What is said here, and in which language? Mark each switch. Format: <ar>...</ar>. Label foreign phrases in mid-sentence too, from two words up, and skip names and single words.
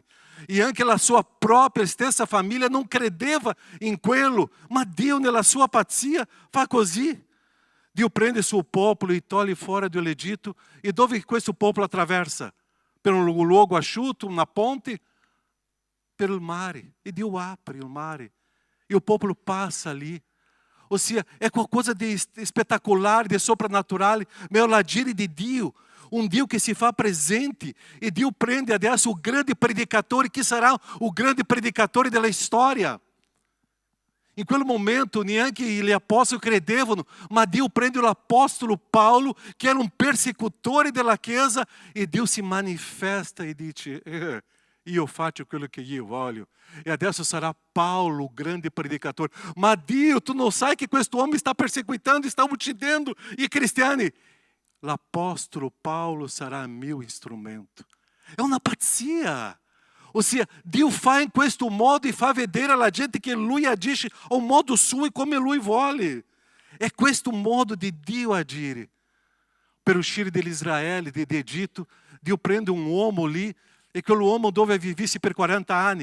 <it>E anche la sua propria stessa famiglia non credeva in quello, ma Dio nella sua pazzia fa così. Dio prende il suo popolo e toglie fuori dall'Egitto. E dove questo popolo attraversa? Per un luogo asciutto, una ponte?</it> <pt>pelo mare.</pt> <it>E Dio apre il mare.</it> <pt>E o povo passa ali. Ou seja, é qualcosa de espetacular, de sobrenatural, mas o agire de Dio.</pt> <it>Dio</it> <pt>que se</pt> <it>fa presente. E Dio prende adesso o grande predicatore,</it> <pt>que será</pt> <it>o grande predicatore della storia. In quel momento, neanche gli apostoli credevano, ma Dio prende l'apostolo Paulo, che era un persecutore della Chiesa, e Dio si manifesta e dice, io faccio quello che io voglio. E adesso sarà Paulo o grande predicatore. Ma Dio, tu non sai che questo uomo sta perseguitando, sta uccidendo i cristiani. L'apostolo Paulo sarà mio strumento. È una pazzia.</it> <pt>Ou seja,</pt> <it>Dio fa in questo modo e fa vedere alla gente che Lui agisce ao modo suo e come Lui vuole. È questo modo di Dio agire. Per uscire dell'Israele, di Egitto, Dio prende un uomo lì e quell'uomo dove vivesse per 40 anni.</it>